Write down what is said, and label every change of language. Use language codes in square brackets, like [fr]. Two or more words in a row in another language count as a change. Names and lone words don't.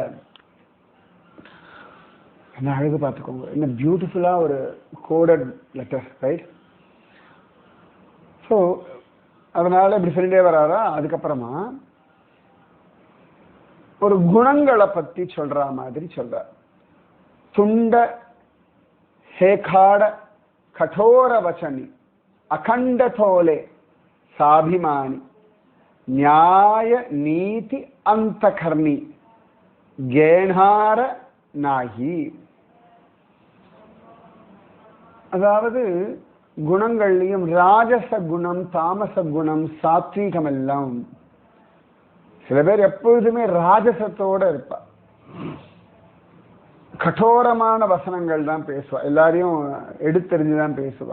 [ta] என்ன அழகு பார்த்துக்கோங்க, என்ன பியூட்டிஃபுல்லா ஒரு [en] coded letter, [ta] ரைட்? ஸோ அதனால இப்படி சொல்லிட்டே வராரா. அதுக்கப்புறமா ஒரு குணங்களை பத்தி சொல்ற மாதிரி சொல்ற. [mr] तुंड हेकाड கठोर वचनी अखंड थोले साभिमानी न्याय नीति अंतकर्णी गेणार नाही. [ta] அதாவது குணங்கள்லையும் ராஜச குணம், தாமச குணம், சாத்வீகம் எல்லாம். சில பேர் எப்பொழுதுமே ராஜசத்தோட இருப்பா, கठोरமான வசனங்கள் தான் பேசுவா, எல்லாரையும் எடுத்தெறிஞ்சுதான் பேசுவா.